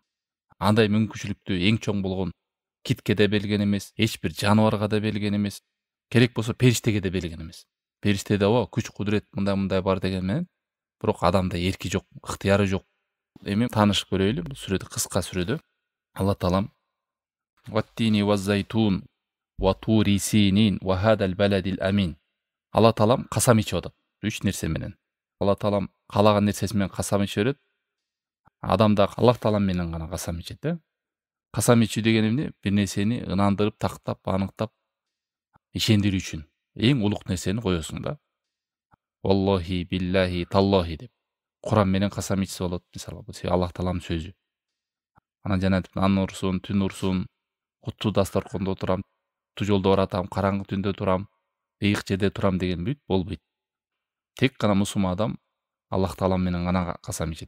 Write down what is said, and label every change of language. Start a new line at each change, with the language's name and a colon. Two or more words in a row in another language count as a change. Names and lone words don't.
Kyrgyz: Андай мүмкүнчүлүктү эң чоң болгон китке да берилген эмес, эч бир жаныбарга да берилген эмес, керек болсо периштеге да берилген эмес. Периштеде күч кудурет мындай бар деген менен, бирок адамда эрки жок, ыктыяры жок. Эми таанышып көрөлү, бул сүрөдө, кыска сүрөдө Алла Таалам
Arabic: «والتين والزيتون وطور سينين وهذا البلد الأمين».
Kyrgyz: Алла Таалам касам ичип атат. 3 нерсе менен. Алла Таалам каалаган нерсеси менен касам ичип берет. Адам да Аллах Таалам менен гана касам ичет да. Касам ичүү деген эмне? Бир нерсени ынандырып, тактап, аныктап, ишендирүү үчүн эң улук нерсени коесуң да.
Arabic: والله، بالله، تالله деп.
Kyrgyz: Куран менен касам ичсе болот, мисалы, бул Аллах Тааланын сөзү. Анан жана ан урсун, түн урсун, куттуу дасторкондо турам, куттуу жолдо баратам, караңгы түндө турам, ыйык жерде турам деген бүт болбойт. Тек гана мусулман адам Аллах Таалам менен гана касам ичет.